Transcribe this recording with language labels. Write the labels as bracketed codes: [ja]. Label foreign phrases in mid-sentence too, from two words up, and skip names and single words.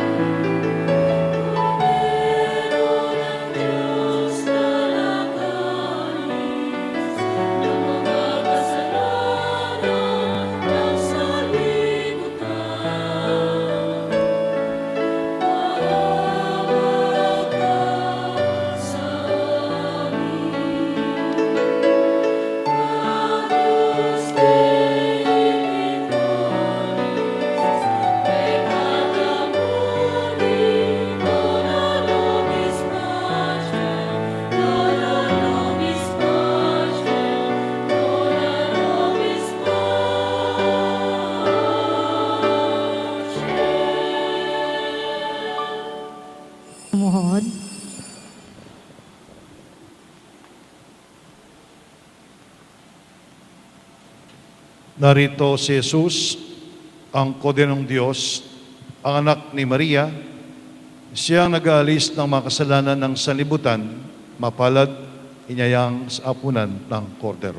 [tl] Meron ang Diyos managalis, ang mga kasalanan ng sanlibutan. Maawa ka sa amin. [la] Agnus Dei Victoris, peccata mundi, dona nobis pacem, dona nobis pacem, dona nobis pacem. [tl] Umuhod. Narito si Jesus, ang Korderong Diyos, ang anak ni Maria. Siya ang nag-aalis ng mga kasalanan ng sanlibutan, mapalad, inyayang sa apunan ng Kordero.